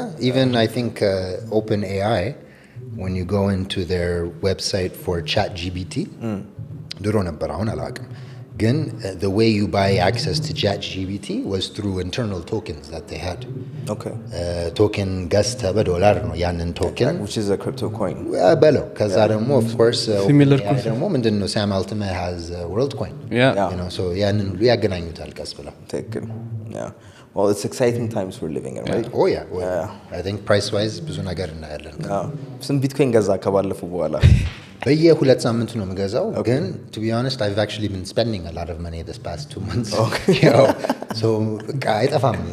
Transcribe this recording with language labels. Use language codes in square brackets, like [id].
[en] even I think OpenAI when you go into their website for ChatGPT [am] ድሮ ነበር አሁን አላውቅም ግን [en] the way you buy access to ChatGPT was through internal tokens that they had. Okay. [am] Token ገዝተ በዶላር ነው ያንን ቶken [en] which is a crypto coin. [am] በለው ከዛ ደግሞ [en] of course similar [am] ደግሞ ምንድነው [en] Sam Altman has world coin. You know so [am] ያንን ሁሉ ያገናኙታል ቀስ ብለው. ትክክል. [en] Yeah. Well it's exciting times we're living in right? Oh yeah. Well, I think price wise [am] ብዙ ነገር እናያለን. ስንት ቢትኮይን ገዛ ከባለፈው በኋላ? በየ2 ሳምንት ነው የምገዛው ግን [en] to be honest I've actually been spending a lot of money this past 2 months. Okay. So [am] አይጠፋም